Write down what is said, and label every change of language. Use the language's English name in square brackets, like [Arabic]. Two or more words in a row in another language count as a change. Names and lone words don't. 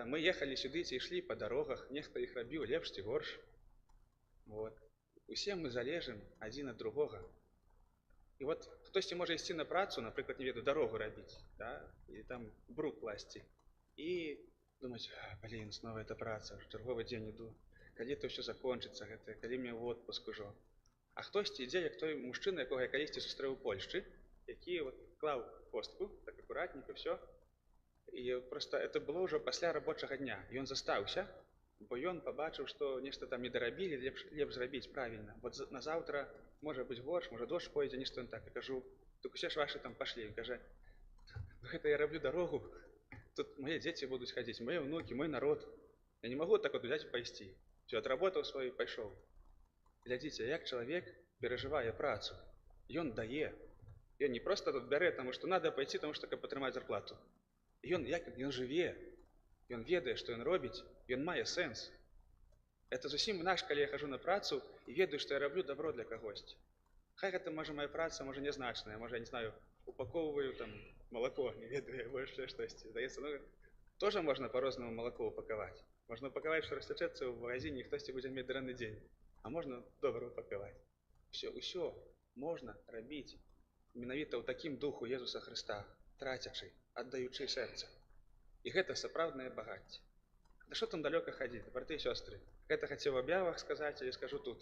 [Belarusian] Мы ехалі сюды ці ішлі па дарогах, нехта іх рабіў лепш ці горш. Вот. Усе мы залежым адзін ад другога. І вот хтосьці можа ісці на працу, напрыклад, не ведаю, дарогу рабіць, да? І там брук класці. І думаць, [Russian] блин, снова эта праца, [Belarusian] чарговы дзень іду. Калі это ўсё закончыцца, гэта, калі мне ў отпуск ужо. А хтосьці ідзе, як той мужчына, якога я калісьці сустрэў у Польшчы, які вот клаў костку, так акуратненько, все. І просто это было ўжо пасля рабочага дня. Ён застаўся, бо ён пабачыў, што нешта там не дарабілі, лепш зрабіць правільна. Вот на заўтра можа быць горш, можа дождж пойдзе, нешта ён так. Я кажу, так усе ж вашы там пашлі. Ён кажа, гэта я раблю дарогу, [Russian] тут мои дети будут ходить, мои внуки, мой народ. Я не могу так вот взять и пойти. Все, отработал свою и пошел. Глядите, як человек, переживая працу, ён дае. [Belarusian] Ён не просто тут бярэ, [Russian] потому что надо пойти, потому что [Belarusian] каб атрымаць зарплату. Ён жыве, ён ведае, што ён робіць, ён мае сэнс. Это зусім наш, калі я хожу на працу [Russian] и ведаю, что [Belarusian] я раблю добро для кагосьці. Хай гэта, можа, моя праца, можа, нязначная, можа, [Russian] я не знаю, упаковываю там молоко, [Belarusian] не ведаю, [Russian] больше что-то. Здаецца, ну, тоже можно по-рознаму молоко упаковать. Можно упаковать, что растячэцца в магазине, и [Belarusian] хтосьці будзе мець дрэнны дзень. А можно добра упаковать. Усё можно рабіць менавіта ў такім духу Езуса Христа, трацячы, аддаючы сэрца. І гэта сапраўднае багацце. Да што там далёка хадзіць, браты і сёстры? Гэта хацеў у аб'явах сказаць, але скажу тут.